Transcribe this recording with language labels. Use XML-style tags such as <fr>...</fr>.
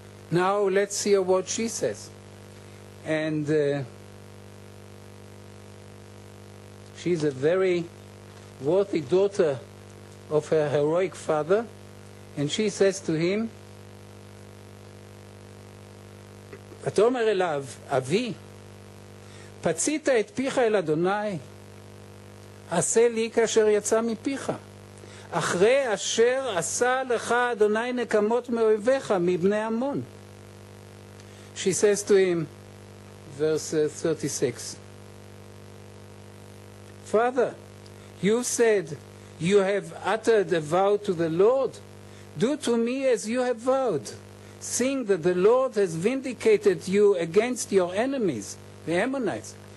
<en>Now let's hear what she says. And she's a very worthy daughter of her heroic father. And she says to him,</en> <he>ותאמר אליו, אבי, פצית את פיך אל אדוני, עשה לי כאשר יצא מפיך. אחרי אשר עשה לך אדוני נקמות מאויביך, מבני עמון.</he> <en>She says to him, verse 36, Father, you said, you have uttered a vow to the Lord. Do to me as you have vowed, seeing that the Lord has vindicated you against your enemies, the Ammonites.</en>